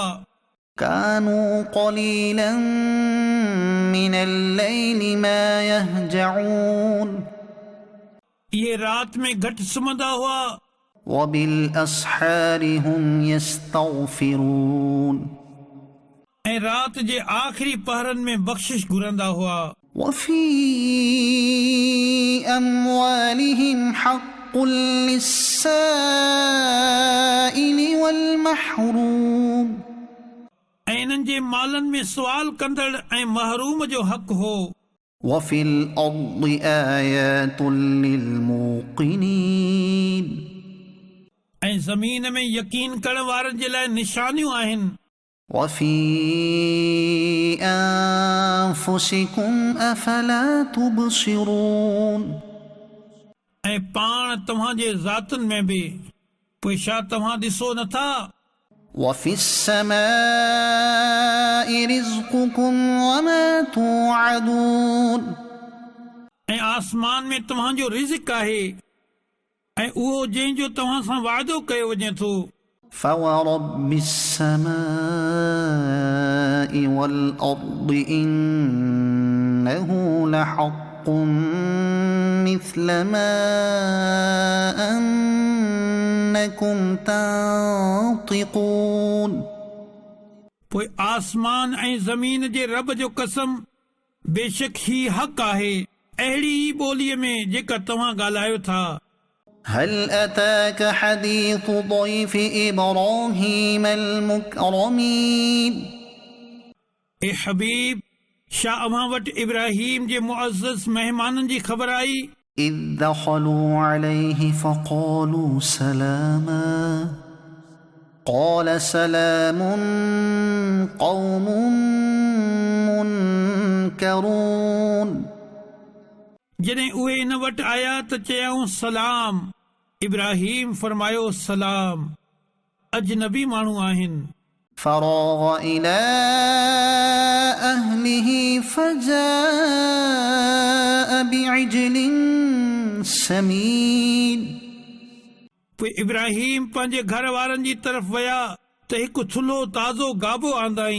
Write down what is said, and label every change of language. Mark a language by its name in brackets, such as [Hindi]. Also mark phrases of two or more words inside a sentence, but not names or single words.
[Arabic] كانوا قليلا من الليل ما يهجعون [Sindhi] इहे राति में घटि सुम्हंदा हुआ [Arabic] وبالأسحار هم يستغفرون [Sindhi] ऐं राति जे आख़िरी पहरनि में बख़्शिश घुरंदा हुआ [Arabic] وفي أموالهم حق للسائل والمحروم [Sindhi] ऐं इन्हनि जे मालनि में सुवाल कंदड़ ऐं महरूम जो हक़ हो [Arabic] وفي الأرض آيات للموقنين [Sindhi] ऐं ज़मीन में यकीन करण वारनि जे लाइ निशानियूं आहिनि [Arabic] وفي أنفسكم أفلا تبصرون [Sindhi] ऐं पाण तव्हांजे ज़ातुनि में बि पोइ छा तव्हां ॾिसो नथा [Arabic] وفي السماء رزقكم وما توعدون [Sindhi] ऐं आसमान में तव्हांजो रिज़्क़ आहे ऐं उहो जंहिंजो तव्हां सां वाइदो कयो वञे थो [Arabic] فورب السماء والأرض إنه لحق مثل ما أنكم تنطقون [Sindhi] पोइ आसमान ऐं ज़मीन जे रब जो कसम बेशक ही हक़ आहे अहिड़ी ई ॿोलीअ में जेका तव्हां ॻाल्हायो था [Arabic] هل أتاك حديث ضيف إبراهيم المكرمين [Sindhi] ए हबीब छा अव्हां वटि इब्राहिम जे मुअज़्ज़ज़ महिमाननि जी ख़बर आई [Arabic] إذ دخلوا عليه فقالوا سلاما قال سلام قوم منكرون [Sindhi] जॾहिं उहे इन वटि आया त चयऊं सलाम इब्राहिम फरमायो सलाम अजनबी माण्हू आहिनि [Arabic] فراغ إلى أهله فجاء بعجل سمين [Sindhi] पोइ इब्राहिम पंहिंजे घर वारनि जी तरफ़ विया त हिकु थुल्हो ताज़ो गाबो आंदाई